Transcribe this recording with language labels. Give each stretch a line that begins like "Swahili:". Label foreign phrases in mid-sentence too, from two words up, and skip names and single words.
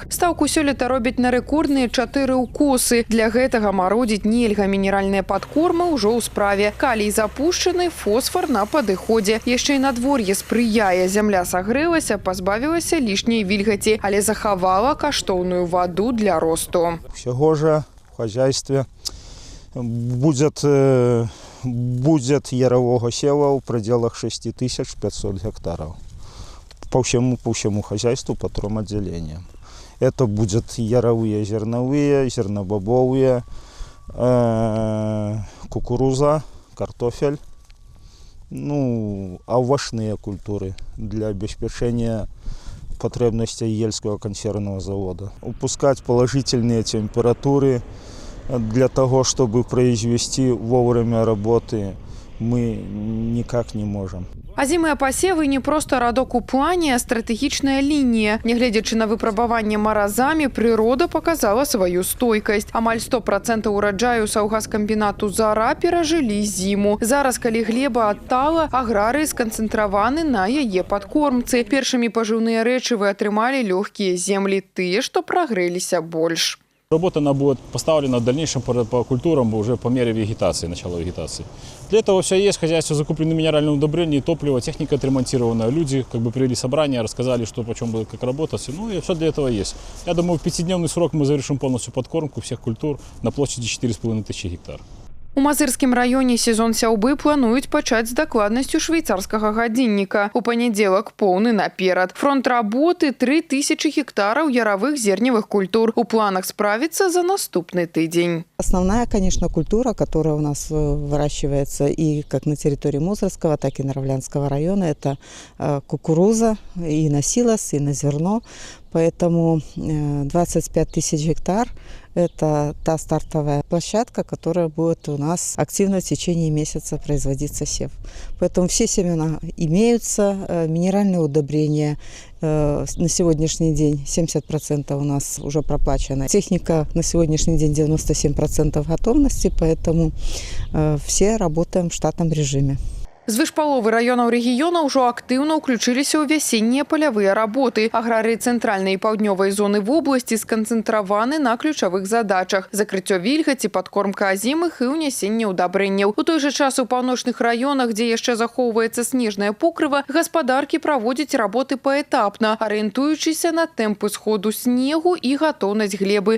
Belarusian: Стаўку сёлета робяць на рэкордныя 4 укосы. Для гэтага мародзіць нельга. Мінеральныя падкормы ўжо ў справе. Калій запушчаны, фосфар на падыходзе. Яшчэ і надвор'е спрыяе. Зямля сагрэлася, пазбавілася лішняй вільгаці, але захавала каштоўную ваду для росту.
Russian: Всего же в хозяйстве будет ярового сева в пределах 6500 гектаров по всему хозяйству, по 3 отделениям. Это будет яровые, зерновые, зернобобовые, кукуруза, картофель, овощные культуры для обеспечения потребностей Ельского консервного завода. Упускать положительные температуры для того, чтобы произвести вовремя работы, мы никак не можем.
Belarusian: Азімыя пасевы не проста радок у плане, а стратэгічная лінія. Нягледзячы на выпрабаванне маразамі, прырода паказала сваю стойкасць. Амаль 100% ураджаю саўгаскамбінату «Зара» перажылі зіму. Зараз, калі глеба адтала, аграрыі сканцэнтраваны на яе падкормцы. Першымі пажыўныя рэчывы атрымалі лёгкія землі, тыя, што прагрэліся больш.
Russian: Работа будет поставлена в дальнейшем по культурам уже по мере вегетации, начала вегетации. Для этого все есть, хозяйство закуплены минеральные удобрения, топливо, техника отремонтирована. Люди провели собрание, рассказали, что почем будет, как работать. И все для этого есть. Я думаю, в 5-дневный срок мы завершим полностью подкормку всех культур на площади 4500 гектар.
Belarusian: У Мазырскім раёне сезон сяўбы плануюць пачаць з дакладнасцю швейцарскага гадзінніка. У панядзелак поўны наперад. Фронт работы 3000 гектараў яровых зерневых культур. У планах справиться за наступный тыдзень.
Russian: Основная, конечно, культура, которая у нас выращивается и как на территории Мозырского, так и Нараўлянского района, это кукуруза и на силос, и на зерно. Поэтому 25 тысяч гектар – это та стартовая площадка, которая будет у нас активно в течение месяца производиться сев. Поэтому все семена имеются, минеральные удобрения на сегодняшний день 70% у нас уже проплачено. Техника на сегодняшний день 97% готовности, поэтому все работаем в штатном режиме.
Belarusian: Звыш паловы раёнаў рэгіёна ўжо актыўна ўключыліся ў вясеннія палявыя работы. Аграрыі цэнтральнай і паўднёвай зоны вобласці сканцэнтраваны на ключавых задачах – закрыццё вільгаці, падкормка азімых і ўнясенне ўдабрэнняў. У той жа час у паўночных раёнах, дзе яшчэ захоўваецца снежнае покрыва, гаспадаркі праводзяць работы паэтапна, арыентуючыся на тэмпы сходу снегу і гатоўнасць глебы.